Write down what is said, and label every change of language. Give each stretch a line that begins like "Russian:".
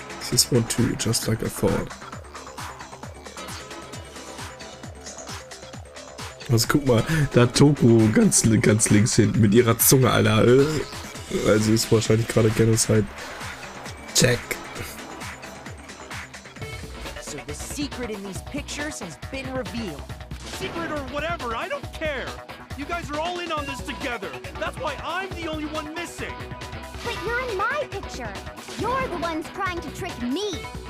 English: This one too, just like I thought.
German: Also guck mal, da hat Toko ganz links hinten mit ihrer Zunge, Alter. Also ist wahrscheinlich gerade Genocide.
English: Check. So the secret in these pictures has been revealed. Secret or whatever, I don't care. You guys are all in on this together. That's why I'm the only one missing. But you're in my picture. You're the ones trying to trick me.